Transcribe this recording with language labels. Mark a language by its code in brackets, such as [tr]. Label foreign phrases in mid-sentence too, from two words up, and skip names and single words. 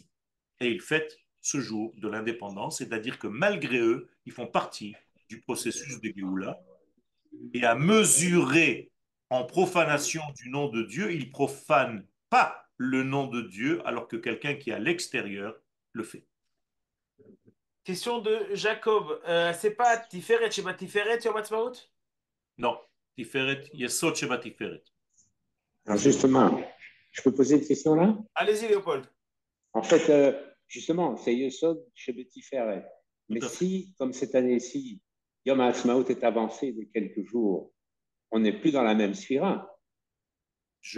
[fr] Et ils fêtent ce jour de l'indépendance, c'est-à-dire que malgré eux, ils font partie du processus de Géoula. Et à mesurer en profanation du nom de Dieu, ils profanent pas le nom de Dieu, alors que quelqu'un qui est à l'extérieur le fait. Question de Jacob. C'est pas [he] תפארת שבתפארת [fr] Yom Ha'atzmaut? Non. [he] תפארת, יסוד שבתפארת. [fr] Alors justement, je peux poser une question là? Allez-y, Léopold. En fait, justement, c'est Yesod chez Betty Ferret. Tout Mais à fait. si, comme cette année-ci, Yom HaAtzmaut est avancé de quelques jours, on n'est plus dans la même sphira, Je